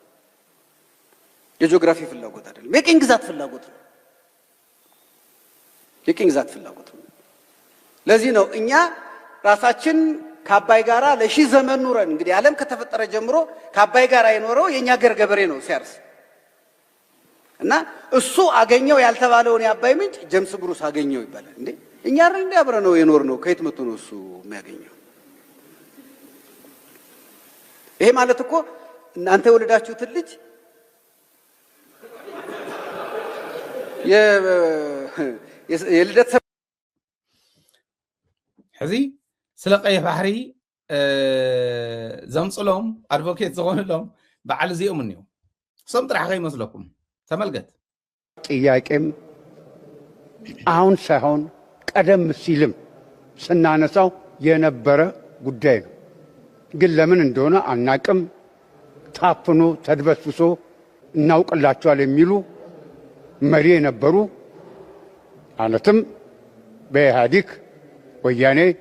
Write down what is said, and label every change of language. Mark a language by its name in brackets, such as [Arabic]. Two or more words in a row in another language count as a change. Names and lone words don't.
[Amharic] የቅኝ ግዛት ፍላጎት ነው። ለዚህ ነው እኛ ራሳችን ከአባይ ጋራ ለሺህ ዘመን ኑረን እንግዲህ ዓለም ከተፈጠረ ጀምሮ ከአባይ ጋራ የኖረው የኛ ገር ገበሬ ነው ሲያርስ እና እሱ አገኘው ያልተባለውን የአባይ ምንጭ ጀምስ ብሩስ አገኘው ይባላል። እንዴ እኛ እንደ አብረነው የኖርነው ከየት መጥቶ ነው እሱ የሚያገኘው? ይሄ ማለት እኮ እናንተ የወለዳችሁት ልጅ የልደት [Tigrinya] ሕዚ ስለ ቀይሕ ባሕሪ ዘምፅሎም አድቮኬት ዝኾኑሎም በዓል እዚኦም እኒዩ እሶም ጥራሕ ከይመስለኩም ተመልከት። [Amharic] ጥያቄም አሁን ሳይሆን ቀደም ሲልም ስናነሳው የነበረ ጉዳይ ነው። ግን ለምን እንደሆነ አናቅም። ታፍኖ ተድበስብሶ እናውቅላቸዋል የሚሉ መሪ የነበሩ ማለትም በኢህአዴግ ወያኔ